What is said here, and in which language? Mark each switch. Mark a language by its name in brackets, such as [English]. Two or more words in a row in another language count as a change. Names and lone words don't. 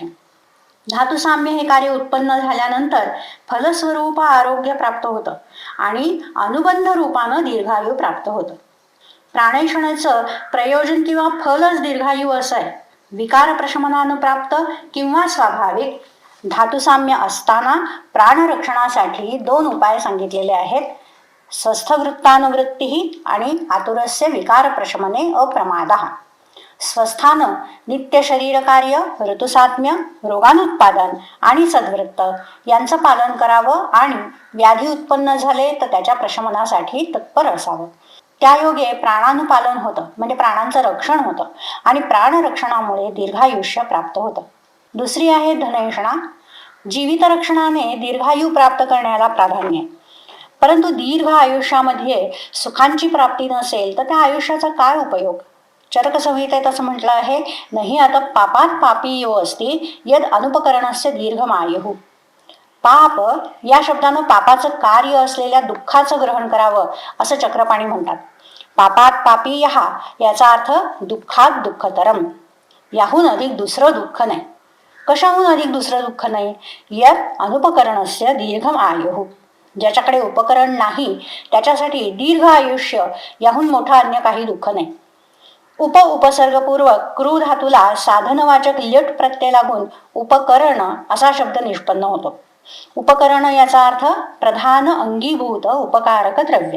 [Marathi] धातुसाम्य हे कार्य उत्पन्न झाल्यानंतर फलस्वरूप आरोग्य प्राप्त होतं आणि अनुबंध रूपानं दीर्घायू प्राप्त होतं. प्राणैषणाचं प्रयोजन किंवा फलच दीर्घायू असं आहे. विकार प्रशमनानं प्राप्त किंवा स्वाभाविक धातुसाम्य असताना प्राणरक्षणासाठी 2 उपाय सांगितलेले आहेत. [Sanskrit] स्वस्थवृत्तानुवृत्ती आणि आतुरस्य विकार प्रशमने अप्रमादः. [Marathi] स्वस्थानं नित्य शरीर कार्य, ऋतुसात्म्य, रोगानुत्पादन आणि सद्वृत्त यांचं पालन करावं आणि व्याधी उत्पन्न झाले तर त्याच्या प्रशमनासाठी तत्पर असावं. त्यायोगे प्राणानुपालन होतं, म्हणजे प्राणांचं रक्षण होतं आणि प्राणरक्षणामुळे दीर्घायुष्य प्राप्त होतं. दुसरी आहे धनैषणा. जीवित रक्षणाने दीर्घायू प्राप्त करण्याला प्राधान्य. परंतु दीर्घ आयुष्यामध्ये सुखांची प्राप्ती नसेल तर त्या आयुष्याचा काय उपयोग? चरक संहितेत असं म्हटलं आहे [Sanskrit] नहि आता पापात पापी यो अस्ति यद अनुपकरणस्य दीर्घमायुः. [Marathi] पाप या शब्दानं पापाचं कार्य असलेल्या दुःखाचं ग्रहण करावं असं चक्रपाणी म्हणतात. [Sanskrit] पापात पापी यहा [Marathi] याचा अर्थ [Sanskrit] दुःखात दुःखतरम. [Marathi] याहून अधिक दुसरं दुःख नाही. कशाहून अधिक दुसरं दुःख नाही? [Sanskrit] यद अनुपकरणस्य दीर्घम आयुः. [Marathi] ज्याच्याकडे उपकरण नाही त्याच्यासाठी दीर्घ आयुष्य याहून मोठं अन्य काही दुःख नाही. उपसर्गपूर्वक क्रू धातूला साधनवाचक ल्यट प्रत्यय लागून उपकरण असा शब्द निष्पन्न होतो. उपकरण याचा अर्थ प्रधान अंगीभूत उपकारक द्रव्य.